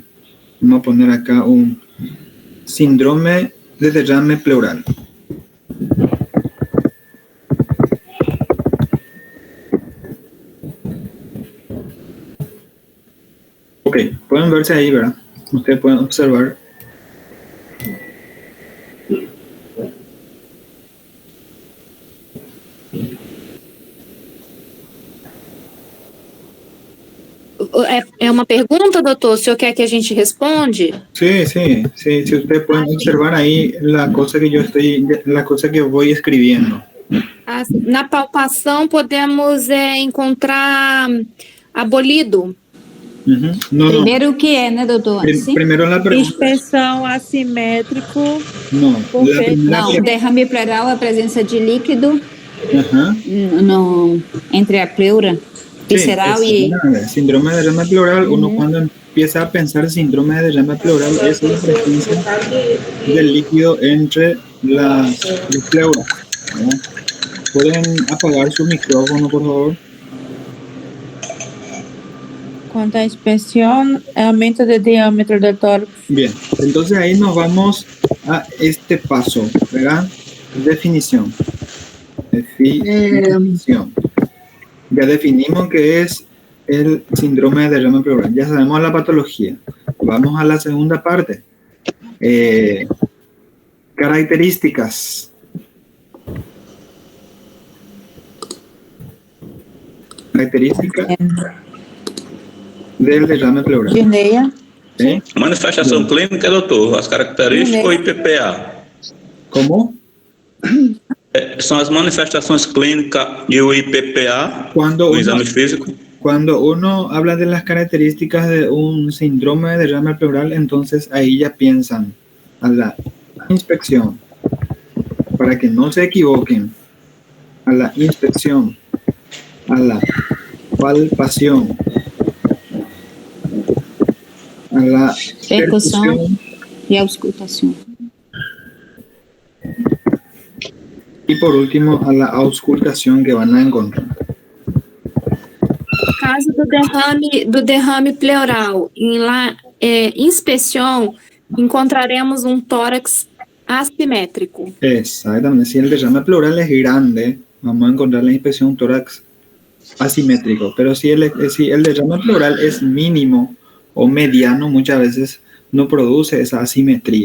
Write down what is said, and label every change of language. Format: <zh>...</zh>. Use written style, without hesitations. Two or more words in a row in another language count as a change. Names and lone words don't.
<es>Vamos a poner acá un síndrome de derrame pleural. Ok, pueden verse ahí, ¿verdad? Ustedes pueden observar.</es> <pt>É uma pergunta, doutor? O senhor quer que a gente responde?</pt> <es>Sí. Si ustedes pueden observar ahí la cosa que</es> <pt>eu vou escrevendo. Na palpação podemos encontrar abolido.</pt> <es>No,</es> <pt>Primeiro o que é, né, doutor? Primeiro la pergunta. Inspeção assimétrico. Não, Não, derrame pleural, a presença de líquido entre a pleura visceral y...</pt> <es>Síndrome de derrame pleural, uno cuando empieza a pensar síndrome de derrame pleural es la presencia del líquido entre las pleuras, ¿no? ¿Pueden apagar su micrófono, por favor?</es> <pt>Quanto à inspeção, aumento de diâmetro</pt> <es>del tórax. Bien, entonces ahí nos vamos a este paso, ¿verdad? Definición. Ya definimos qué es el síndrome de derrame pleural. Ya sabemos la patología. Vamos a la segunda parte. Características. Características del derrame pleural. Dineia. ¿Sí?</es> <pt>Manifestação clínica, doutor, as características ou IPPA?</pt> <es>¿Cómo?</es> <pt>São as manifestações clínicas e o IPPA, o exame físico.</pt> <es>Cuando uno habla de las características de un síndrome de derrame pleural, entonces ahí ya piensan a la inspección, para que no se equivoquen, a la inspección, a la palpación, a la</es> <pt>percussão e auscultação.</pt> <es>Y por último, a la auscultación que van a encontrar.</es> <pt>No caso do derrame pleural, em inspeção, encontraremos um tórax asimétrico.</pt> <es>Exactamente. Si el derrame pleural es grande, vamos a encontrar en la inspección un tórax asimétrico. Pero si el derrame pleural es mínimo o mediano, muchas veces no produce esa asimetría.</es>